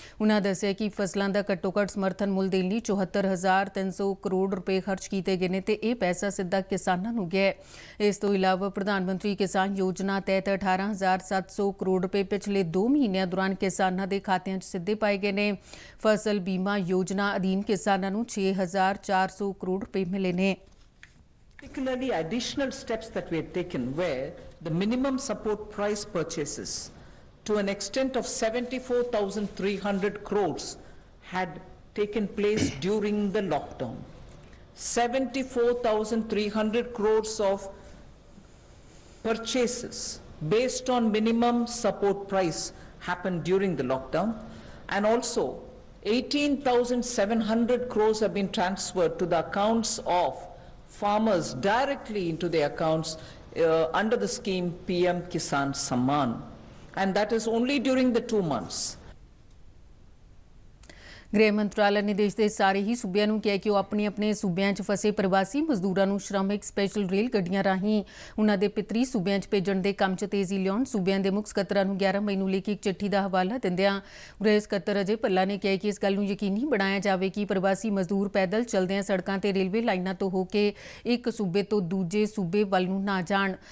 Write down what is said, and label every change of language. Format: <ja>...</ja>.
<pa>ਉਨ੍ਹਾਂ ਦੱਸਿਆ ਕਿ ਫਸਲਾਂ ਦਾ ਘੱਟੋ-ਘੱਟ ਸਮਰਥਨ ਮੁੱਲ ਦੇਣ ਲਈ 74,300 ਕਰੋੜ ਰੁਪਏ ਖਰਚ ਕੀਤੇ ਗਏ ਨੇ ਤੇ ਇਹ ਪੈਸਾ ਸਿੱਧਾ ਕਿਸਾਨਾਂ ਨੂੰ ਗਿਆ ਹੈ। ਇਸ ਤੋਂ ਇਲਾਵਾ ਪ੍ਰਧਾਨ ਮੰਤਰੀ ਕਿਸਾਨ ਯੋਜਨਾ ਤਹਿਤ 18,700 ਕਰੋੜ ਰੁਪਏ ਪਿਛਲੇ 2 ਮਹੀਨਿਆਂ ਦੌਰਾਨ ਕਿਸਾਨਾਂ ਦੇ ਖਾਤਿਆਂ 'ਚ ਸਿੱਧੇ ਪਾਏ ਗਏ ਨੇ। ਫਸਲ ਬੀਮਾ ਯੋਜਨਾ ਅਧੀਨ ਕਿਸਾਨਾਂ ਨੂੰ 6,400 ਕਰੋੜ ਰੁਪਏ ਮਿਲੇ ਨੇ।</pa> <en>Particularly additional steps that we have taken where the minimum support price purchases to an extent of 74,300 crores had taken place during the lockdown. 74,300 crores of purchases based on minimum support price happened during the lockdown, and also 18,700 crores have been transferred to the accounts of farmers directly into their accounts under the scheme PM Kisan Samman, and that is only during the 2 months.</en> <pa>ਗ੍ਰਹਿ ਮੰਤਰਾਲਾ ਨੇ ਦੇਸ਼ ਦੇ ਸਾਰੇ ਹੀ ਸੂਬਿਆਂ ਨੂੰ ਕਿਹਾ ਕਿ ਉਹ ਆਪਣੇ ਸੂਬਿਆਂ 'ਚ ਫਸੇ ਪ੍ਰਵਾਸੀ ਮਜ਼ਦੂਰਾਂ ਨੂੰ ਸ਼੍ਰਮਿਕ ਸਪੈਸ਼ਲ ਰੇਲ ਗੱਡੀਆਂ ਰਾਹੀਂ ਉਹਨਾਂ ਦੇ ਪਿਤਰੀ ਸੂਬਿਆਂ 'ਚ ਭੇਜਣ ਦੇ ਕੰਮ 'ਚ ਤੇਜ਼ੀ ਲਿਆਉਣ। ਸੂਬਿਆਂ ਦੇ ਮੁੱਖ ਸਕੱਤਰਾਂ ਨੂੰ 11 ਮਈ ਨੂੰ ਲਿਖੀ ਇੱਕ ਚਿੱਠੀ ਦਾ ਹਵਾਲਾ ਦਿੰਦਿਆਂ ਗ੍ਰਹਿ ਸਕੱਤਰ ਅਜੇ ਭੱਲਾ ਨੇ ਕਿਹਾ ਕਿ ਇਸ ਗੱਲ ਨੂੰ ਯਕੀਨੀ ਬਣਾਇਆ ਜਾਵੇ ਕਿ ਪ੍ਰਵਾਸੀ ਮਜ਼ਦੂਰ ਪੈਦਲ ਚੱਲਦਿਆਂ ਸੜਕਾਂ ਤੇ ਰੇਲਵੇ ਲਾਈਨਾਂ ਤੋਂ ਹੋ ਕੇ ਇੱਕ ਸੂਬੇ ਤੋਂ ਦੂਜੇ ਸੂਬੇ ਵੱਲ ਨੂੰ ਨਾ ਜਾਣ।</pa>